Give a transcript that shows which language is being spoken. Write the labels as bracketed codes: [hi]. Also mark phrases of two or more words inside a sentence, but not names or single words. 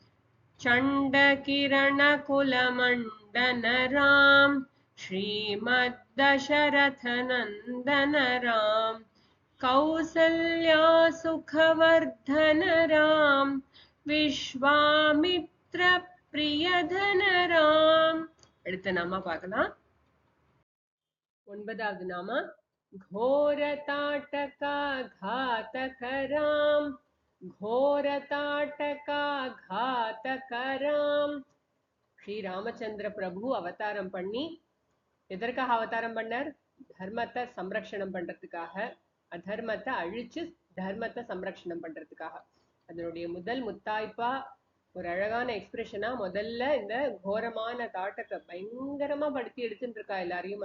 [sa] चण्डकिरणकुलमण्डन राम श्रीमद्दशरथनन्दन राम कौसल्या सुखवर्धन राम विश्वामित्र प्रियधन राम. [ta] அடுத்த நாமா பார்க்கலாம். 9வது நாமா [sa] घोरताटका घातक राम घोरताटका घातक राम. [ta] ஸ்ரீ ராமச்சந்திர பிரபு அவதாரம் பண்ணி எதற்காக அவதாரம் பண்ணார்? தர்மத்தை சம்ரக்ஷணம் பண்றதுக்காக, அதர்மத்தை அழிச்சு தர்மத்தை சம்ரக்ஷணம் பண்றதுக்காக. அதனுடைய முதல் முத்தாய்ப்பா ஒரு அழகான எக்ஸ்பிரஷனா முதல்ல இந்த கோரமான தாட்டக்க பயங்கரமா படுத்தி எடுத்துட்டு இருக்கா எல்லாரையும்.